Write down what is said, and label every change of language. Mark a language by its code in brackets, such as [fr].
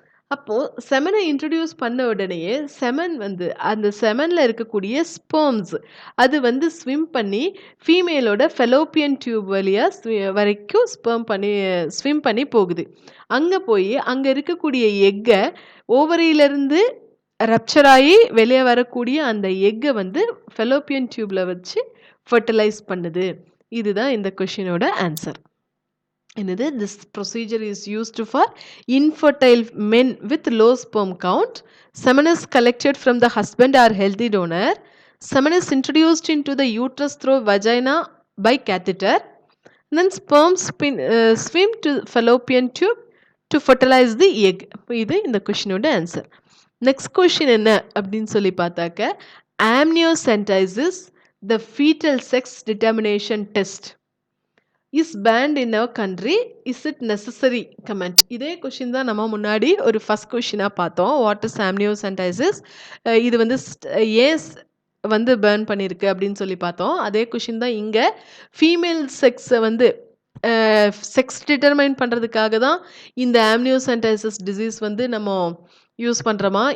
[ta] அப்போது செமனை இன்ட்ரடியூஸ் பண்ண உடனேயே செமன் வந்து அந்த செமனில் இருக்கக்கூடிய ஸ்பெர்ம்ஸ் அது வந்து ஸ்விம் பண்ணி ஃபீமேலோட ஃபெலோப்பியன் டியூப் வரைக்கும் ஸ்விம் பண்ணி போகுது. அங்கே போய் அங்கே இருக்கக்கூடிய எக்கை ஓவரியிலேருந்து ரப்சர் ஆகி வெளியே வரக்கூடிய அந்த எக்கை வந்து ஃபெலோப்பியன் டியூப்பில் வச்சு ஃபர்டிலைஸ் பண்ணுது. இதுதான் இந்த கொஷினோட ஆன்சர். என்னது? [en] This procedure is used for infertile men with low sperm count. Semen is collected from the husband or healthy donor. Semen is introduced into the uterus through vagina by catheter. And then sperm swim to fallopian tube to fertilize the egg. [ta] இது இந்த கொஷினோட answer. Next question என்ன அப்படின்னு சொல்லி பார்த்தாக்க [en] amniocentesis the fetal sex determination test is banned in our country. Is it necessary? Comment. [ta] இதே question தான் நம்ம முன்னாடி ஒரு ஃபர்ஸ்ட் கொஷினாக பார்த்தோம். [en] what is [ta] amniocentesis? இது வந்து ஏன் வந்து பேர்ன் பண்ணியிருக்கு அப்படின்னு சொல்லி பார்த்தோம். அதே கொஷின் தான் இங்கே ஃபீமேல் செக்ஸை வந்து செக்ஸ் டிட்டர்மைன் பண்ணுறதுக்காக தான் இந்த amniocentesis டிசீஸ் வந்து நம்ம யூஸ் பண்ணுறோமா?